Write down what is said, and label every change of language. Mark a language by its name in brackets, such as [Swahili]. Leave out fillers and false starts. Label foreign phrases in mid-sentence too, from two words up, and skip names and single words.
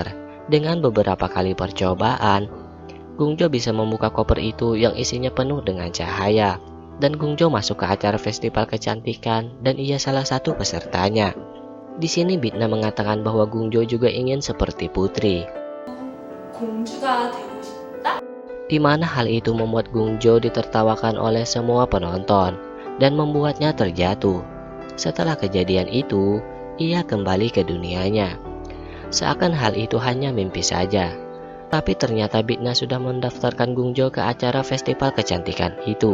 [Indonesian] Dengan beberapa kali percobaan, Gungjo bisa membuka koper itu yang isinya penuh dengan cahaya. Dan Gungjo masuk ke acara festival kecantikan dan ia salah satu pesertanya. Di sini Bitna mengatakan bahwa Gungjo juga ingin seperti putri. [Korean] 공주가 되고 싶다? [Indonesian] Di mana hal itu membuat Gungjo ditertawakan oleh semua penonton dan membuatnya terjatuh. Setelah kejadian itu, ia kembali ke dunianya. Seakan hal itu hanya mimpi saja. Tapi ternyata Bitna sudah mendaftarkan Gungjo ke acara festival kecantikan itu.